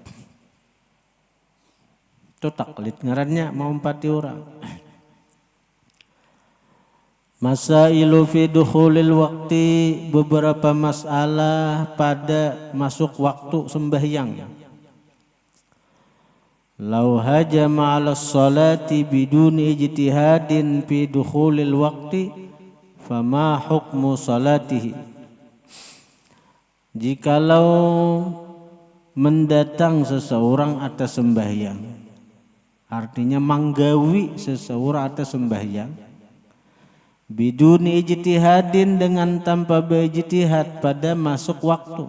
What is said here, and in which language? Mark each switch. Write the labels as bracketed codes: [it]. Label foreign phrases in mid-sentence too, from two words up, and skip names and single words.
[bjn] Itu taklid ngarannya maumpati orang. [ar] مسائل في دخول الوقت, [id] beberapa masalah pada masuk waktu sembahyang. [ar] لو هجم على الصلاة بدون اجتهاد في دخول الوقت، فما حكم صلاته. [id] Jikalau mendatang seseorang atas sembahyang, artinya manggawi seseorang atas sembahyang, [ar] بدون اجتهاد, [id] dengan tanpa berijtihad pada masuk waktu.